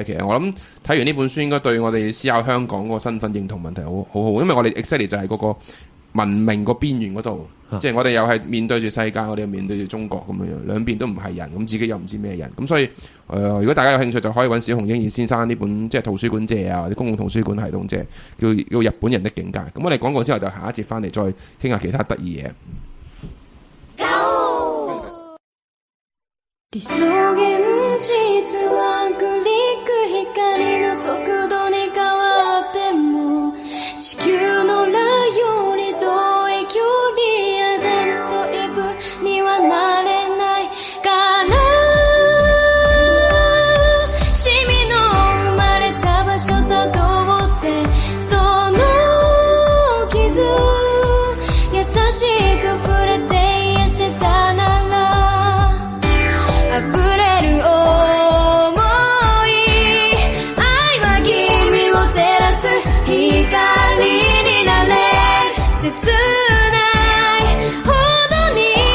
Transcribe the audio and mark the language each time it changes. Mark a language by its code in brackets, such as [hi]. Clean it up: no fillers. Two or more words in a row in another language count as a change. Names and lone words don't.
[yue] 其實我諗睇完呢本書應該對我哋思考香港嗰個身份認同問題好好，因為我哋 exactly 就係嗰個文明個邊緣嗰度，即係我哋又係面對住世界，我哋又面對住中國咁樣樣，兩邊都唔係人，咁自己又唔知咩人，咁所以如果大家有興趣就可以揾小熊英二先生呢本即係圖書館借啊，或者公共圖書館系統借，叫日本人的境界。咁我哋廣告之後就下一節翻嚟再傾下其他得意嘢。 [ja] 理想現実は繰りく光の速度に変わっても地球の裏より遠い距離やなんとイブにはなれない悲しみの生まれた場所たどってその傷優しく触れて癒せたなら溢れる想い愛は君を照らす光になれる切ないほどに